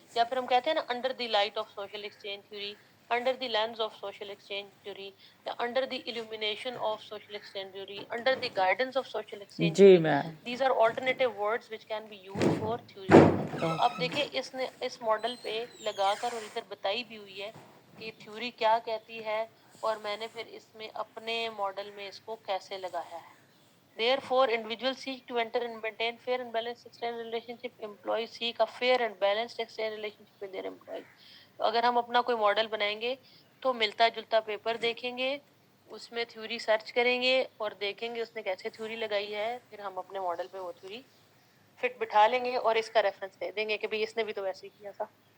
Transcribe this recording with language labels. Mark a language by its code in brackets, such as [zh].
[hi] या फिर हम कहते हैं ना [en] under the light of social exchange theory, under the lens of social exchange theory, या under the illumination of social exchange theory, under the guidance of social exchange [hi] ji [en] Theory, ma'am. These are alternative words which can be used for theory. [hi] तो अब देखिए इसने इस model पे लगाकर और इधर बताई भी हुई है कि थ्योरी क्या कहती है, और मैंने फिर इसमें अपने मॉडल में इसको कैसे लगाया है। [en] Therefore, individuals seek to enter and maintain fair and balanced exchange relationship. Employees seek a fair and balanced exchange relationship with their employees. [hi] तो अगर हम अपना कोई मॉडल बनाएंगे तो मिलता जुलता पेपर देखेंगे, उसमें थ्योरी सर्च करेंगे और देखेंगे उसने कैसे थ्योरी लगाई है, फिर हम अपने मॉडल पे वो थ्योरी फिट बिठा लेंगे और इसका रेफरेंस दे देंगे कि भाई इसने भी तो वैसे ही किया था।